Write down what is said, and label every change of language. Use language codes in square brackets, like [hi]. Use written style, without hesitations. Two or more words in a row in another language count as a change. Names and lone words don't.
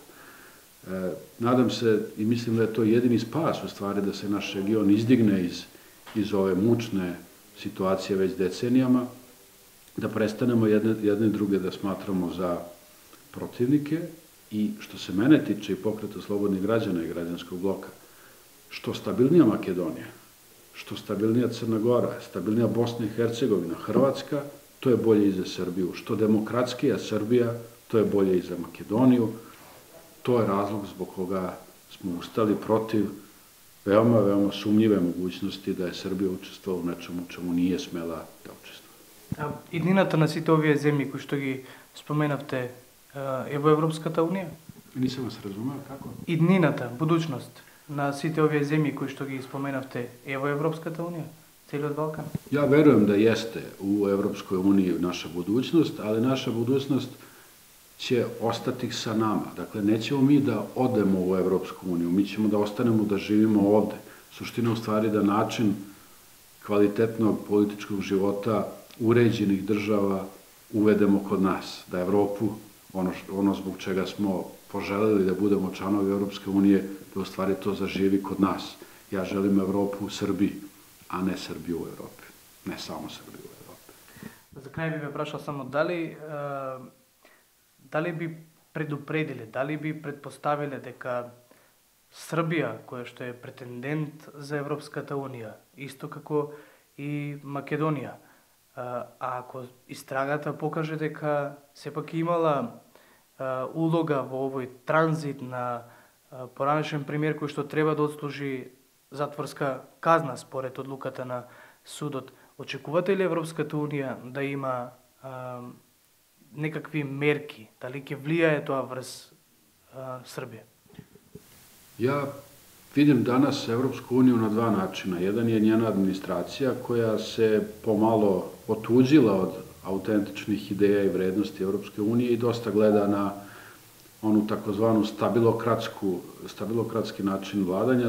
[sr] Nadam se i mislim da je to jedini spas u stvari da se naš region izdigne iz ove mučne situacije već decenijama, da prestanemo jedne druge da smatramo za protivnike i što se mene tiče i Pokreta slobodnih građana i građanskog bloka, što stabilnija Makedonija, što stabilnija Crna Gora, stabilnija Bosna i Hercegovina, Hrvatska, to je bolje i za Srbiju. Što demokratskija Srbija, to je bolje i za Makedoniju. To je razlog zbog koga smo ustali protiv veoma, veoma sumnjive mogućnosti da je Srbija učestvovala u nečemu čemu nije smela da učestvuje. [mk] Иднината на сите овие земји кои што ги споменавте е во Европската Унија? [sr] Nisam vas razumeo, kako? [mk] Иднината, будуćност на сите овие земји кои што ги споменавте е во Европската Унија? Целиот Балкан? [sr] Ja verujem da jeste u Evropskoj uniji naša budućnost, ali naša budućnost će ostati sa nama. Dakle, nećemo mi da odemo u Evropsku uniju, mi ćemo da ostanemo da živimo ovde. Suština u stvari da način kvalitetnog političkog života uređenih država uvedemo kod nas, da Evropu, ono zbog čega smo poželeli da budemo članovi Evropske unije, da u stvari to zaživi kod nas. Ja želim Evropu u Srbiji, a ne Srbiju u Evropi. Ne samo Srbiju u Evropi. [mk] За крај би ве прашал само дали би предупредиле, дали би предпоставиле дека Србија, која што е претендент за Европската Унија, исто како и Македонија, а ако истрагата покаже дека сепак имала улога во овој транзит на поранешен премиер кој што треба да отслужи затворска казна според одлуката на судот, очекувате ли Европската Унија да има некакви мерки, да ли ќе влијае тоа врз Србија? [sr] Ja vidim danas Evropsku uniju na dva načina. Jedan je njena administracija koja se pomalo otuđila od autentičnih ideja i vrednosti Evropske unije i dosta gleda na onu takozvanu stabilokratski način vladanja.